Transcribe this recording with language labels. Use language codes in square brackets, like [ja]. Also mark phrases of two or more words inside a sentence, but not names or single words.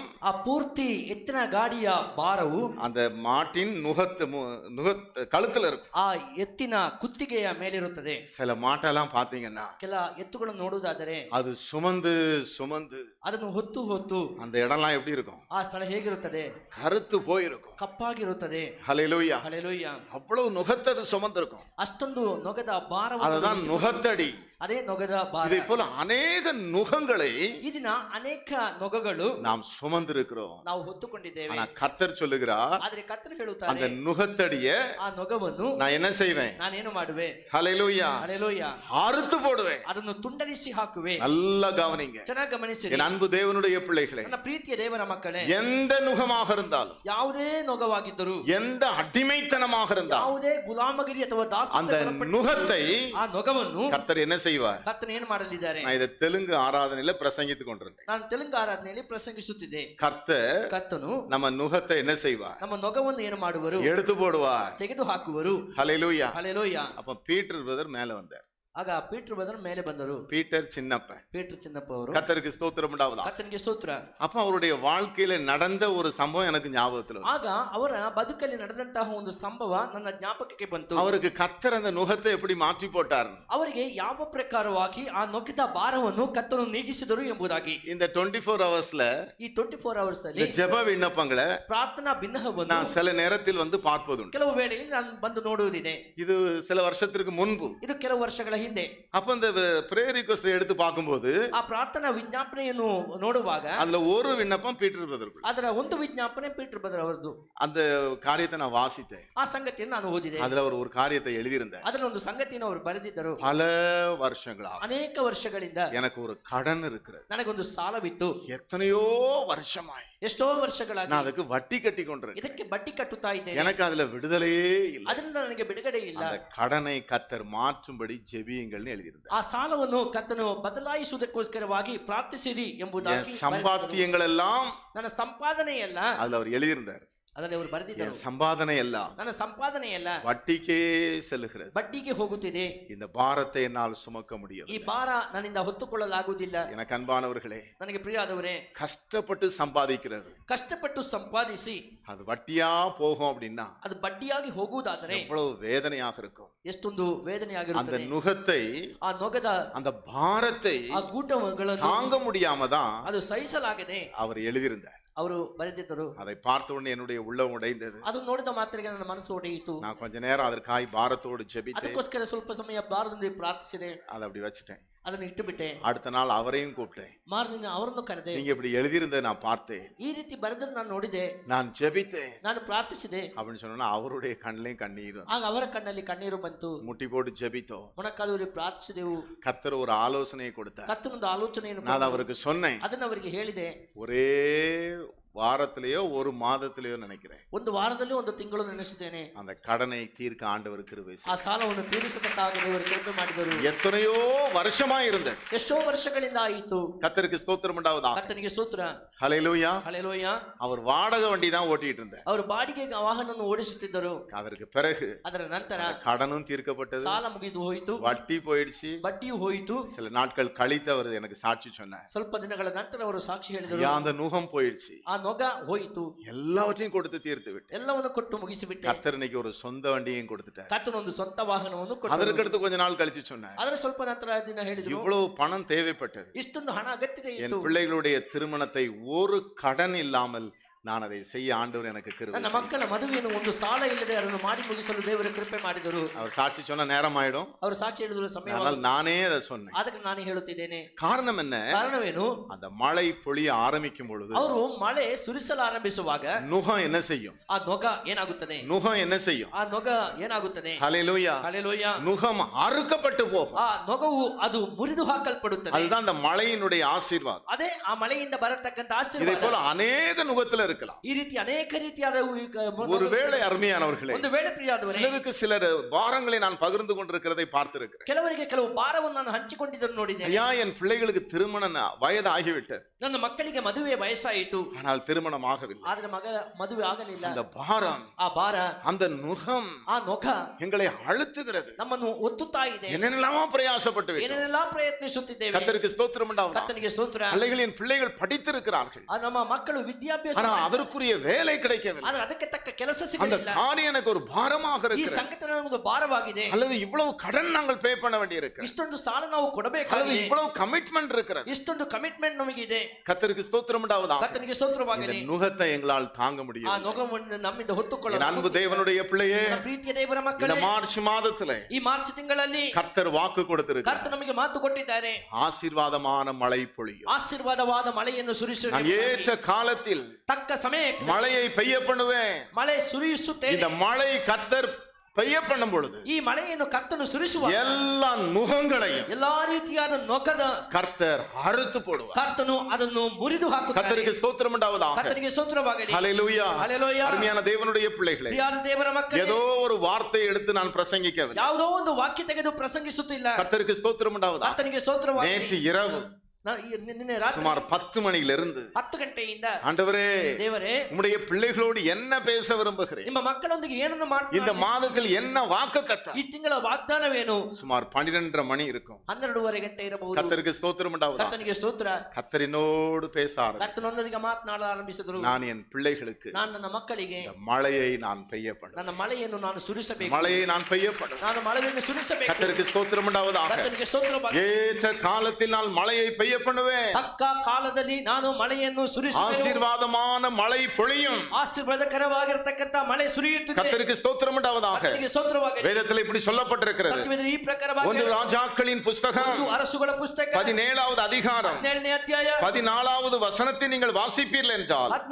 [kn] ಆ ಪೂರ್ತಿ ಎತ್ತಿನ ಗಾಡಿಯ ಭಾರವು [ta] அந்த மாட்டின் கழுத்துல இருக்கும். [kn] ಆ ಎತ್ತಿನ ಕುತ್ತಿಗೆಯ ಮೇಲಿರುತ್ತದೆ. [ta] சில மாட்டெல்லாம் பாத்தீங்கன்னா [kn] ಕೆಲ ಎತ್ತುಗಳನ್ನು ನೋಡುವುದಾದರೆ [ta] அது சுமந்து சுமந்து [kn] ಅದನ್ನು ಹೊತ್ತು ಹೊತ್ತು [ta] அந்த இடம்லாம் எப்படி இருக்கும்? [kn] ಆ ಸ್ಥಳ ಹೇಗಿರುತ್ತದೆ? [ta] கருத்து போயிருக்கும். [kn] ಕಪ್ಪಾಗಿರುತ್ತದೆ. [ta] ஹல்லேலூயா. [kn] ಹಲ್ಲೆಲೂಯಾ. [ta] அவ்வளவு நுகத்தது சுமந்திருக்கும். [kn] ಅಷ್ಟೊಂದು ನೊಗದ ಭಾರವನ್ನು [ta] அதுதான் நுகத்தடி. [kn] ಅದೇ ನೊಗದ ಭಾರ. [ta] இதை போல அநேக நுகங்களை [kn] ಈ ದಿನ ಅನೇಕ ನೊಗಗಳು [ta] நாம் சுமந்திருக்கிறோம். [kn] ನಾವು ಹೊತ್ತುಕೊಂಡಿದ್ದೇವೆ. [ta] ஆனா கர்த்தர் சொல்லுகிறார், [kn] ಆದ್ರೆ ಕರ್ತನು [ta] அந்த [kn] ಹೇಳುತ್ತಾರೆ, [ta] நுகத்தடிய [kn] ಆ ನೊಗವನ್ನು [ta] நான் என்ன செய்வேன்? [kn] ನಾನೇನು ಮಾಡುವೆ? [ta] ஹல்லேலூயா. [kn] ಹಲ್ಲೆಲೂಯಾ. [ta] அறுத்து போடுவேன். [kn] ಅದನ್ನು ತುಂಡರಿಸಿ ಹಾಕುವೆ. [ta] நல்லா கவனிங்க [kn] ಚೆನ್ನಾಗಿ ಗಮನಿಸಿರಿ [ta] என் அன்பு தேவனுடைய பிள்ளைகளே. [kn] ನನ್ನ ಪ್ರೀತಿಯ ದೇವರ ಮಕ್ಕಳೇ, [ta] எந்த நுகமாக இருந்தாலும், [kn] ಯಾವುದೇ ನೊಗವಾಗಿದ್ದರು, [ta] எந்த அடிமைத்தனமாக இருந்தாலும், [kn] ಯಾವುದೇ ಗುಲಾಮಗಿರಿ ಅಥವಾ [ta] அந்த [kn] ದಾಸತ್ವಕ್ಕೆ [ta] நுகத்தை [kn] ಆ ನೊಗವನ್ನು [ta] கர்த்தர் என்ன செய்வார்? [kn] ಕರ್ತನು ಏನು ಮಾಡಲಿದ್ದಾರೆ? [ta] நான் இதை தெலுங்கு ஆராதனையில பிரசங்கித்துக் கொண்டிருந்தேன். [kn] ನಾನು ತೆಲುಗು ಆರಾಧನೆಯಲ್ಲಿ ಪ್ರಸಂಗಿಸುತ್ತಿದ್ದೆ. [ta] கர்த்தர் நம்ம நுகத்தை என்ன செய்வார்? [kn] ನಮ್ಮ ನೊಗವನ್ನು ಏನು ಮಾಡುವರು? [ta] எடுத்து போடுவார். [kn] ತೆಗೆದು ಹಾಕುವರು. [ta] ஹல்லேலூயா. [kn] ಹಲ್ಲೆಲೂಯಾ. [ta] அப்ப பீட்டர் பிரதர் மேல வந்தார். [kn] ಆಗ ಪೀಟರ್ ಬಂದರು, ಮೇಲೆ ಬಂದರು. [ta] பீட்டர் சின்னப்பன். [kn] ಪೀಟರ್ ಚಿನ್ನಪ್ಪ ಅವರು. [ta] கர்த்தருக்கு ஸ்தோத்திரம் உண்டாவதா. [kn] ಕರ್ತನಿಗೆ ಸ್ತೋತ್ರ. [ta] அப்ப அவருடைய வாழ்க்கையில நடந்த ஒரு சம்பவம் எனக்கு ஞாபகத்துல வருது. [kn] ಆಗ ಅವರ ಬದುಕಲ್ಲಿ ನಡೆದಂತಹ ಒಂದು ಸಂಭವ ನನ್ನ ಜ್ಞಾಪಕಕ್ಕೆ ಬಂತು. [ta] அவருக்கு கர்த்தர் அந்த நுகத்தை எப்படி மாற்றி போட்டார், [kn] ಅವರಿಗೆ ಯಾವ ಪ್ರಕಾರವಾಗಿ ಆ ನೊಕ್ಕಿದ ಭಾರವನ್ನು ಕರ್ತನು ನೀಗಿಸಿದರು ಎಂಬುದಾಗಿ. [ta] இந்த 24 ஹவர்ஸ்ல [kn] ಈ 24 ಅವರ್ಸ್ [ta] இந்த [kn] ಅಲ್ಲಿ [ta] ஜெப விண்ணப்பங்களை [kn] ಪ್ರಾರ್ಥನಾ ಬಿನ್ನಹವನ್ನು [ta] நான் சில நேரத்தில் வந்து பார்ப்பதுண்டு. [kn] ಕೆಲವು ವೇಳೆಯಲ್ಲಿ ನಾನು ಬಂದು ನೋಡುವುದಿದೆ. [ta] இது சில வருஷத்திற்கு முன்பு. [kn] ಇದು ಕೆಲವು ವರ್ಷಗಳ ಹಿಂದೆ. [ta] அப்ப இந்த [en] prayer request [ta] எடுத்து பார்க்கும்போது [kn] ಆ ಪ್ರಾರ್ಥನಾ ವಿಜ್ಞಾಪನೆಯನ್ನು ನೋಡುವಾಗ [ta] அதுல ஒரு விண்ணப்பம் பீட்டர் பிரதருக்கு. [kn] ಅದರ ಒಂದು ವಿಜ್ಞಾಪನೆ ಪೀಟರ್ ಬದರ್ ಅವರದ್ದು. [ta] அந்த காரியத்தை நான் வாசித்தேன். [kn] ಆ ಸಂಗತಿಯನ್ನು ನಾನು ಓದಿದೆ. [ta] அதுல ஒரு காரியத்தை எழுதியிருந்தேன். [kn] ಅದರಲ್ಲಿ ಒಂದು ಸಂಗತಿಯನ್ನು ಅವರು ಬರೆದಿದ್ದರು. [ta] பல வருஷங்களா [kn] ಅನೇಕ ವರ್ಷಗಳಿಂದ [ta] எனக்கு ஒரு கடன் இருக்கிறது. [kn] ನನಗೊಂದು ಸಾಲವಿತ್ತು. [ta] எத்தனையோ வருஷமாய் [kn] ಎಷ್ಟೋ ವರ್ಷಗಳಾಗಿ [ta] நான் அதுக்கு வட்டி கட்டி கொண்டிருக்கேன். [kn] ಇದಕ್ಕೆ ಬಡ್ಡಿ ಕಟ್ಟುತ್ತಾ ಇದ್ದೇನೆ. [ta] எனக்கு அதுல விடுதலையே இல்லை. [kn] ಅದರಿಂದ ನನಗೆ ಬಿಡುಗಡೆ ಇಲ್ಲ. [ta] அந்த கடனை கர்த்தர் மாற்றும்படி ஜெபியுங்கள்னு எழுதியிருந்தார். [kn] ಆ ಸಾಲವನ್ನು ಕರ್ತನು ಬದಲಾಯಿಸುವುದಕ್ಕೋಸ್ಕರವಾಗಿ ಪ್ರಾರ್ಥಿಸಿರಿ ಎಂಬುದಾಗಿ [ta] சம்பாத்தியங்கள் எல்லாம் [kn] ನನ್ನ ಸಂಪಾದನೆ ಎಲ್ಲ [ta] அதுல அவர் எழுதியிருந்தார். [kn] ಅದರಲ್ಲಿ ಅವರು ಬರೆದಿದ್ದರು. [ta] சம்பாதனை எல்லாம் [kn] ನನ್ನ ಸಂಪಾದನೆ ಎಲ್ಲ [ta] வட்டிக்கே செல்லுகிறது. [kn] ಬಡ್ಡಿಗೆ ಹೋಗುತ್ತಿದೆ. [ta] இந்த பாரத்தை என்னால் சுமக்க முடியும். [kn] ಈ ಭಾರ ನನ್ನಿಂದ ಹೊತ್ತುಕೊಳ್ಳಲಾಗುವುದಿಲ್ಲ. [ta] எனக்கு அன்பானவர்களே, [kn] ನನಗೆ ಪ್ರಿಯಾದವರೇ, [ta] கஷ்டப்பட்டு சம்பாதிக்கிறது [kn] ಕಷ್ಟಪಟ್ಟು ಸಂಪಾದಿಸಿ [ta] அது வட்டியா போகும் அப்படின்னா [kn] ಅದು ಬಡ್ಡಿಯಾಗಿ ಹೋಗುವುದಾದರೆ [ta] எவ்வளவு வேதனையாக இருக்கும். [kn] ಎಷ್ಟೊಂದು [ta] அந்த [kn] ವೇದನೆಯಾಗಿರುತ್ತದೆ. [ta] நுகத்தை, [kn] ಆ ನೊಗದ [ta] அந்த பாரத்தை [kn] ಆ ಗೂಟಗಳನ್ನು [ta] தாங்க முடியாம தான் [kn] ಅದು ಸಹಿಸಲಾಗದೆ [ta] அவர் எழுதியிருந்தார். [kn] ಅವರು ಬರೆದಿದ್ದರು. [ta] அதை பார்த்த உடனே என்னுடைய உள்ளம் உடைந்தது. [kn] ಅದು ನೋಡಿದ ಮಾತ್ರಕ್ಕೆ ನನ್ನ ಮನಸ್ಸು ಒಡೆಯಿತು. [ta] நான் கொஞ்ச நேரம் அதற்காய் பாரத்தோடு ஜெபித்தேன். [kn] ಅದಕ್ಕೋಸ್ಕರ ಸ್ವಲ್ಪ ಸಮಯ ಭಾರದಿಂದ ಪ್ರಾರ್ಥಿಸಿದೆ. [ta] அதை அப்படி வச்சுட்டேன். [kn] ಅದನ್ನು ಇಟ್ಟುಬಿಟ್ಟೆ. [ta] அடுத்த நாள் அவரையும் கூப்பிட்டேன். [kn] ಮಾರದಿನ ಅವರನ್ನು ಕರೆದೆ. [ta] நீங்க இப்படி எழுதியிருந்ததை நான் பார்த்தேன். [kn] ಈ ರೀತಿ ಬರೆದನ್ನು ನಾನು ನೋಡಿದೆ. [ta] நான் ஜெபித்தேன். [kn] ನಾನು ಪ್ರಾರ್ಥಿಸಿದೆ [ta] அப்படின்னு சொன்னா அவருடைய கண்ணிலையும் கண்ணீர். [kn] ಆಗ ಅವರ ಕಣ್ಣಲ್ಲಿ ಕಣ್ಣೀರು ಬಂತು. [ta] முட்டி போட்டு ஜெபித்தோம். [kn] ಮೊಣಕಾಲೂರಿ ಪ್ರಾರ್ಥಿಸಿದೆವು. [ta] கர்த்தர் ஒரு ஆலோசனையை கொடுத்தார். [kn] ಕರ್ತನೊಂದು ಆಲೋಚನೆಯನ್ನು [ta] நான் அவருக்கு சொன்னேன். [kn] ಅದನ್ನು ಅವರಿಗೆ ಹೇಳಿದೆ. [ta] ஒரே வாரத்திலேயோ ஒரு மாதத்திலேயோ நினைக்கிறேன், [kn] ಒಂದು ವಾರದಲ್ಲಿ ಒಂದು ತಿಂಗಳು ನೆನೆಸಿದ್ದೇನೆ. [ta] அந்த கடனை தீர்க்க ஆண்டவர் கிருபை [kn] ಆ ಸಾಲವನ್ನು ತೀರಿಸತಕ್ಕಾಗಿ ದೇವರು ಕೃಪೆ ಮಾಡಿದರು. [ta] எத்தனையோ வருஷமா இருந்தது. [kn] ಎಷ್ಟೋ ವರ್ಷಗಳಿಂದ ಆಯಿತು. [ta] கர்த்தருக்கு ஸ்தோத்திரம் உண்டாவதா. [kn] ಕರ್ತನಿಗೆ ಸ್ತೋತ್ರ. [ta] ஹல்லேலூயா. [kn] ಹಲ್ಲೆಲೂಯಾ. [ta] அவர் வாடகை வண்டி தான் ஓட்டிட்டு இருந்தார். [kn] ಅವರು ಬಾಡಿಗೆ ವಾಹನವನ್ನು ಓಡಿಸುತ್ತಿದ್ದರು. [ta] அதற்கு பிறகு [kn] ಅದರ ನಂತರ [ta] கடனும் தீர்க்கப்பட்டது, [kn] ಸಾಲ ಮುಗಿದು ಹೋಯಿತು, [ta] வட்டி போயிடுச்சு. [kn] ಬಡ್ಡಿಯೂ ಹೋಯಿತು. [ta] சில நாட்கள் கழித்து அவர் எனக்கு சாட்சி சொன்னார். [kn] ಸ್ವಲ್ಪ ದಿನಗಳ ನಂತರ ಅವರು ಸಾಕ್ಷಿ ಹೇಳಿದರು. [ta] அந்த நுகம் போயிடுச்சு, [kn] ಆ ನೊಗ ಹೋಯಿತು, [ta] எல்லாவற்றையும் கொடுத்து தீர்த்து விட்டு [kn] ಎಲ್ಲವನ್ನು ಕೊಟ್ಟು ಮುಗಿಸಿಬಿಟ್ಟೆ. [ta] கர்த்தர் இன்னைக்கு ஒரு சொந்த வண்டியையும் கொடுத்துட்டார். [kn] ಕರ್ತನೊಂದು ಸ್ವಂತ ವಾಹನವನ್ನು ಕೊಟ್ಟರು. [ta] அதற்கடுத்து கொஞ்ச நாள் கழிச்சு சொன்னார், [kn] ಅದರ ಸ್ವಲ್ಪ ನಂತರ ದಿನ ಹೇಳಿದರು, [ta] இவ்வளவு பணம் தேவைப்பட்டது, [kn] ಇಷ್ಟೊಂದು ಹಣ ಅಗತ್ಯತೆ [ta] என் [kn] ಇತ್ತು. [ta] பிள்ளைகளுடைய திருமணத்தை ஒரு கடன் இல்லாமல் நான் அதை செய்ய ஆண்டவர் எனக்கு கிருபை [kn] ನನ್ನ [ta] செய்தார். [kn] ಮಕ್ಕಳ ಮದುವೆಯನ್ನು ಒಂದು ಸಾಲ ಇಲ್ಲದೆ ಅದನ್ನು ಮಾಡಿ ಮುಗಿಸಲು ದೇವರು ಕೃಪೆ ಮಾಡಿದರು. [ta] அவர் சாட்சி சொன்ன நேரம் ஆயிடும், [kn] ಅವರು ಸಾಕ್ಷಿ ಹೇಳಿದ್ರು ಸಮಯ. [ta] ஆனால் நானே அதை சொன்னேன். [kn] ಅದಕ್ಕೆ ನಾನು ಹೇಳುತ್ತಿದ್ದೇನೆ. [ta] காரணம் என்ன? [kn] ಕಾರಣವೇನು? [ta] அந்த மழை பொழிய ஆரம்பிக்கும் பொழுது [kn] ಅವರು ಮಳೆ ಸುರಿಸಲಾರಂಭಿಸುವಾಗ [ta] நுகம் என்ன செய்யும்? [kn] ಆ ನೊಗ ಏನಾಗುತ್ತದೆ? [ta] நுகம் என்ன செய்யும்? [kn] ಆ ನೊಗ ಏನಾಗುತ್ತದೆ? [ta] ஹல்லேலூயா. [kn] ಹಲ್ಲೆಲೂಯಾ. [ta] நுகம் அறுக்கப்பட்டு போகும். [kn] ಆ ನೊಗವು ಅದು ಮುರಿದು ಹಾಕಲ್ಪಡುತ್ತದೆ. [ta] அதுதான் அந்த மழையினுடைய ஆசீர்வாதம். [kn] ಅದೇ ಆ ಮಳೆಯಿಂದ ಬರತಕ್ಕಂತ [ta] இதை [kn] ಆಶೀರ್ವಾದ. [ta] போல அநேக நுகத்துல இருக்கலாம். [kn] ಈ ರೀತಿ ಅನೇಕ ರೀತಿಯಾದ [ta] ஒருவேளை அருமையானவர்களே, [kn] ಒಂದು ವೇಳೆ ಪ್ರಿಯಾದವರೇ, [ta] சிலருக்கு சிலர் பாரங்களை நான் பகிர்ந்து கொண்டிருக்கிறதை பார்த்திருக்கிறேன். [kn] ಕೆಲವರಿಗೆ ಕೆಲವು ಭಾರವನ್ನು ನಾನು ಹಂಚಿಕೊಂಡಿದ್ದನ್ನು ನೋಡಿದ್ದೇನೆ. [ta] ஐயா, என் பிள்ளைகளுக்கு திருமண வயது ஆகிவிட்டது, [kn] ನನ್ನ ಮಕ್ಕಳಿಗೆ ಮದುವೆ ವಯಸ್ಸಾಯಿತು, [ta] ஆனால் திருமணம் ஆகவில்லை. [kn] ಆದ್ರೆ ಮದುವೆ ಆಗಲಿಲ್ಲ. [ta] அந்த பாரம், [kn] ಆ ಭಾರ, [ta] அந்த நுகம் [kn] ಆ ನೊಗ [ta] எங்களை அழுத்துகிறது. [kn] ನಮ್ಮನ್ನು ಒತ್ತುತ್ತಾ ಇದೆ. [ta] என்னென்னலாமோ பிரயாசப்பட்டு விட்டோம். [kn] ಏನೆಲ್ಲ ಪ್ರಯತ್ನಿಸುತ್ತಿದ್ದೇವೆ. [ta] கர்த்தருக்கு ஸ்தோத்திரம் உண்டாவதாக. [kn] ಕರ್ತನಿಗೆ ಸ್ತೋತ್ರ. [ta] பிள்ளைகளின் பிள்ளைகள் படித்திருக்கிறார்கள், [kn] ಆ ನಮ್ಮ ಮಕ್ಕಳು ವಿದ್ಯಾಭ್ಯಾಸ [ta] ஆனா அதற்குரிய வேலை கிடைக்கவில்லை. [kn] ಆದ್ರೆ ಅದಕ್ಕೆ ತಕ್ಕ ಕೆಲಸ [ta] அந்த [kn] ಸಿಗಲಿಲ್ಲ. [ta] காரியம் எனக்கு ஒரு பாரமாக [kn] ಈ [ta] இருக்கு, [kn] ಸಂಗತಿ ನನಗೊಂದು ಭಾರವಾಗಿದೆ. [ta] அல்லது இவ்வளவு கடன் நாங்கள் பே பண்ண வேண்டி இருக்கு, [kn] ಇಷ್ಟೊಂದು ಸಾಲ ನಾವು [ta] அல்லது [kn] ಕೊಡಬೇಕಾಗಿದೆ, [ta] இவ்வளவு கமிட்மெண்ட் இருக்கிறது. [kn] ಇಷ್ಟೊಂದು ಕಮಿಟ್ಮೆಂಟ್ ನಮಗಿದೆ. [ta] கர்த்தருக்கு ஸ்தோத்திரம் உண்டாவதாக. [kn] ಕರ್ತನಿಗೆ ಸ್ತೋತ್ರವಾಗಲಿ. [ta] இந்த நுகத்தை எங்களால் தாங்க [kn] ಆ [ta] முடியும். [kn] ನೊಗವನ್ನು ನಮ್ಮಿಂದ [ta] என் [kn] ಹೊತ್ತುಕೊಳ್ಳಲು [ta] அன்பு தேவனுடைய பிள்ளையே, [kn] ನನ್ನ ಪ್ರೀತಿಯ ದೇವರ [ta] இந்த [kn] ಮಕ್ಕಳೇ, [ta] மார்ச் மாதத்திலே [kn] ಈ ಮಾರ್ಚ್ ತಿಂಗಳಲ್ಲಿ [ta] கர்த்தர் வாக்கு கொடுத்திருக்கிறார். [kn] ಕರ್ತ ನಮಗೆ ಮಾತು ಕೊಟ್ಟಿದ್ದಾರೆ. [ta] ஆசீர்வாதமான மழை பொழியும். [kn] ಆಶೀರ್ವಾದವಾದ ಮಳೆಯನ್ನು ಸುರಿಸುವ [ta] நான் ஏற்ற காலத்தில் [kn] ತಕ್ಕ ಸಮಯಕ್ಕೆ [ta] மழையை பெய்ய பண்ணுவேன். [kn] ಮಳೆ ಸುರಿಸುತ್ತೇನೆ. [ta] இந்த மழை கர்த்தர் பெய்ய பண்ணும் பொழுது [kn] ಈ ಮಳೆಯನ್ನು ಕರ್ತನು ಸುರಿಸುವ [ta] எல்லா நுகங்களையும் [kn] ಎಲ್ಲಾ ರೀತಿಯಾದ ನೊಗದ [ta] கர்த்தர் அறுத்து போடுவார். [kn] ಕರ್ತನು ಅದನ್ನು ಮುರಿದು ಹಾಕುತ್ತಾನೆ. [ta] கர்த்தருக்கு ஸ்தோத்திரம் உண்டாவதாக. [kn] ಕರ್ತನಿಗೆ ಸ್ತೋತ್ರವಾಗಲಿ. [ta] ஹல்லேலூயா. [kn] ಹಲ್ಲೆಲೂಯಾ. [ta] அருமையான தேவனுடைய பிள்ளைகளே, [kn] ಪ್ರಿಯಾದ ದೇವರ ಮಕ್ಕಳೇ, [ta] ஏதோ ஒரு வார்த்தை எடுத்து நான் பிரசங்கிக்கவில்லை. [kn] ಯಾವುದೋ ಒಂದು ವಾಕ್ಯ ತೆಗೆದು ಪ್ರಸಂಗಿಸುತ್ತಿಲ್ಲ. [ta] கர்த்தருக்கு ஸ்தோத்திரம் உண்டாவதாக. [kn] ಕರ್ತನಿಗೆ ಸ್ತೋತ್ರವಾಗಲಿ. [ta] நேற்று இரவு [kn] ನಿನ್ನೆ ರಾತ್ರಿ [ta] சுமார் 10 மணியிலிருந்து [kn] 10 ಗಂಟೆಯಿಂದ [ta] ஆண்டவரே [kn] ದೇವರೇ [ta] உம்முடைய பிள்ளைகளோடு என்ன பேச விரும்புகிறேன், [kn] ನಿಮ್ಮ ಮಕ್ಕಳೊಂದಿಗೆ ಏನನ್ನು [ta] இந்த [kn] ಮಾಡ್ತಾರೆ, [ta] மாதத்தில் என்ன வாக்குத்தத்தம். [kn] ಈ ತಿಂಗಳ ವಾಗ್ದಾನವೇನು? [ta] சுமார் 12:30 மணி இருக்கும். [kn] 12:30 ಗಂಟೆ ಇರಬಹುದು. [ta] கர்த்தருக்கு ஸ்தோத்திரம் உண்டாவதாக. [kn] ಕರ್ತನಿಗೆ ಸ್ತೋತ್ರ. [ta] கர்த்தரினோடு பேச ஆரம்பித்தார். [kn] ಕರ್ತನೊಂದಿಗೆ ಮಾತನಾಡ ಆರಂಭಿಸಿದರು. [ta] நான் என் பிள்ளைகளுக்கு [kn] ನಾನು ನನ್ನ ಮಕ್ಕಳಿಗೆ [ta] இந்த மழையை நான் பெய்ய பண்ண, [kn] ನನ್ನ ಮಳೆಯನ್ನು ನಾನು ಸುರಿಸಬೇಕು, [ta] மழையை நான் பெய்ய பண்ண. [kn] ನಾನು ಮಳೆಯನ್ನು ಸುರಿಸಬೇಕು. [ta] கர்த்தருக்கு ஸ்தோத்திரம் உண்டாவதாக. [kn] ಕರ್ತನಿಗೆ ಸ್ತೋತ್ರ. [ta] ஏற்ற காலத்தில் நான் மழையை பெய்ய பண்ணுவேன். [kn] ತಕ್ಕ ಕಾಲದಲ್ಲಿ ನಾನು ಮಳೆಯನ್ನು ಸುರಿಸುವೆನು. [ta] ஆசீர்வாதமான மழை பொழியும். [kn] ಆಶೀರ್ವಾದಕರವಾಗಿರತಕ್ಕಂತ ಮಳೆ ಸುರಿಯುತ್ತದೆ. [ta] கர்த்தருக்கு ஸ்தோத்திரம் உண்டாவதாக. [kn] ಕರ್ತನಿಗೆ ಸ್ತೋತ್ರವಾಗಲಿ. [ta] வேதத்தில் இப்படி சொல்லப்பட்டிருக்கிறது. [kn] ಸತ್ಯವೇದದಲ್ಲಿ ಈ ಪ್ರಕಾರವಾಗಿ [ta] 1 ராஜாக்களின் புஸ்தகம் [kn] ಒಂದು ಅರಸುಗಳ ಪುಸ್ತಕ [ta] 17வது அதிகாரம் [kn] 17ನೇ ಅಧ್ಯಾಯ [ta] 14வது வசனத்தை நீங்கள் வாசிப்பீர்கள் என்றால்,